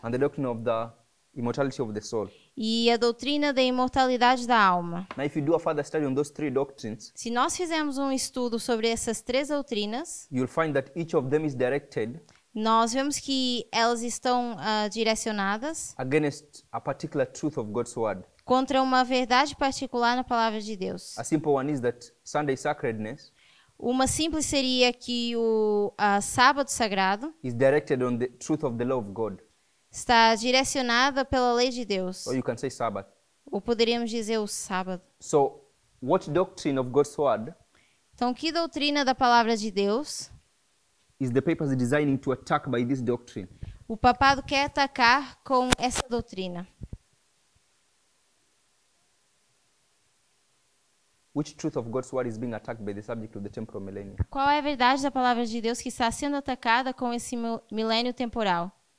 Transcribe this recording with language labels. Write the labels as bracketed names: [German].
[English] and the doctrine of the immortality of the soul. [Portuguese] e a doutrina da imortalidade da alma. [English] Now, if you do a further study on those 3 doctrines, [Portuguese] Se nós fizermos um estudo sobre essas 3 doutrinas, [English] you'll find that each of them is directed [Portuguese] nós vemos que elas estão direcionadas [English] against a particular truth of God's word. [Portuguese] contra uma verdade particular na palavra de Deus. [English] A simple one is that Sunday sacredness [Portuguese] Uma simples seria que o sábado sagrado [English] is directed on the truth of the law of God. [Portuguese] está direcionada pela lei de Deus. [English] Or you can say Sabbath. [Portuguese] Ou poderíamos dizer o sábado. [English] So, what doctrine of God's word [Portuguese] Então, que doutrina da palavra de Deus [English] is the papacy designing to attack by this doctrine? [Portuguese] o papado quer atacar com essa doutrina? [English] Which truth of God's word is being attacked by the subject of the temporal millennium? [Portuguese] Qual é a verdade da palavra de Deus que está sendo atacada com esse milênio temporal?